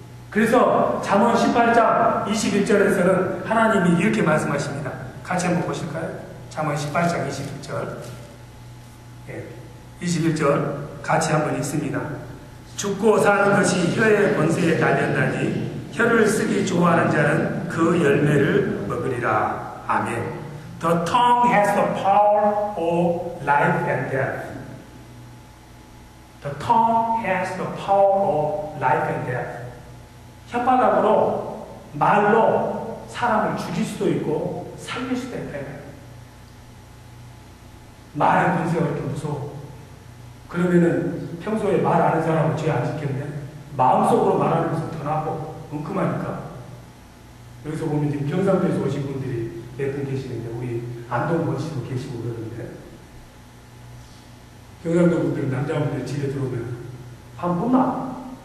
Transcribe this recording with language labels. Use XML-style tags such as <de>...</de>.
<ko>그래서 잠언 18장 21절에서는 하나님이 이렇게 말씀하십니다. 같이 한번 보실까요? 잠언 18장 21절. 21절 같이 한번 읽습니다. 죽고 사는 것이 혀의 권세에 달렸나니 혀를 쓰기 좋아하는 자는 그 열매를 먹으리라. 아멘.</ko> <en>The tongue has the power of life and death. The tongue has the power of life and death.</en> <ko>혓바닥으로 말로 사람을 죽일 수도 있고 살릴 수도 있다. 말의 권세가 이렇게 무서워. 그러면은 평소에 말 안 하는 사람은 죄 안 짓겠네. 마음속으로 말하는 것은 더 나빠. 엉큼하니까. 여기서 보면 지금 경상도에서 오신 분들이 몇 분 계시는데, 우리 안동원 씨도 계시고 그러는데, 경상도 분들은 남자분들 집에 들어오면 밥 먹나?</ko>